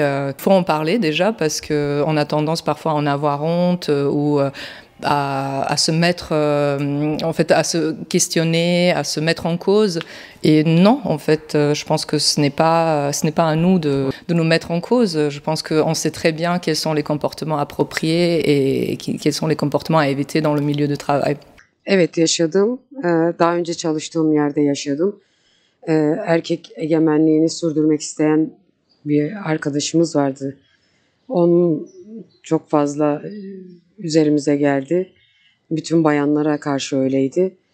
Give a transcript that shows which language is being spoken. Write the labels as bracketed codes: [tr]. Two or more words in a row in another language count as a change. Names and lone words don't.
[fr] Il faut en parler déjà parce qu'on a tendance parfois à en avoir honte ou à se mettre, en fait, à se questionner, à se mettre en cause. Et non, en fait, je pense que ce n'est pas à nous de nous mettre en cause. Je pense qu'on sait très bien quels sont les comportements appropriés et quels sont les comportements à éviter dans le milieu de travail. [tr] Evet yaşadım. Daha önce çalıştığım yerde yaşadım. Erkek egemenliğini sürdürmek isteyen bir arkadaşımız vardı. Onun çok fazla üzerimize geldi. Bütün bayanlara karşı öyleydi.